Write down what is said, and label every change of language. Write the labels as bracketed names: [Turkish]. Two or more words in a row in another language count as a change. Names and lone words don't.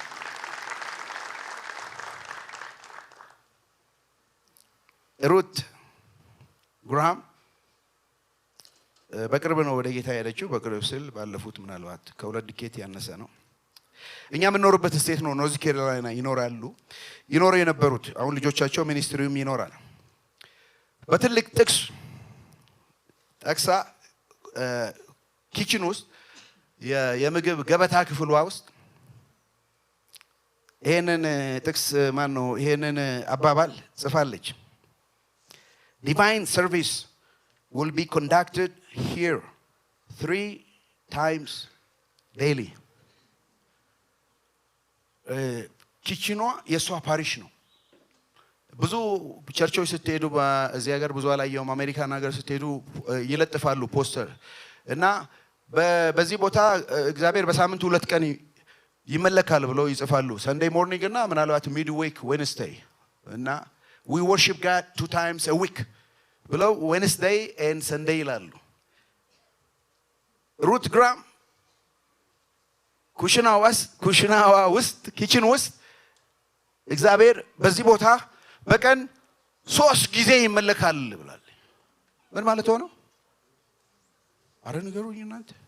[Amharic] ሩት ግራም በቅርብ ነው ወደ ጌታ ያለችው በቅርብ ስል ባለፉት ምናልባት ከሁለት ዲኬት ያነሰ ነው እኛ የምንኖርበት ስቴት ነው ኖርዝ ካሮላይና ይኖሩ የነበሩት አሁን ልጆቻቸው ሚኒስትሪውም ይኖራል በትልቅ ጥቅስ ጠቅሳ ኪችን ውስጥ የምግብ ገበታ ክፍሏ ውስጥ ይሄንን ጥቅስ ማን ነው ይሄንን አባባል ጽፋለች [English] divine service will be conducted here 3 times daily [Amharic] ኪችኗ የሷ ፓሪሽ ነው ብዙ ቸርቾች ስትሄዱ በዚህ ሀገር ብዙ አላየውም አሜሪካን ሀገር ስትሄዱ ይለጥፋሉ ፖስተር እና በዚህ ቦታ እግዚአብሔር በሳምንት 2 ቀን ይመለካል ብለው ይጽፋሉ [English] Sunday morning [Amharic] እና ምናልባት [English] midweek Wednesday [Amharic] እና [English] we worship God 2 times a week [Amharic] ብለው [English] Wednesday and Sunday [Amharic] ይላሉ ሩት ግራም ኩሽናዋ ውስጥ ኪችን ውስጥ እግዚአብሔር በዚህ ቦታ በቀን 3 ጊዜ ይመለካል ብላለች ምን ማለት ሆነ አረ ንገሩኝ እናንተ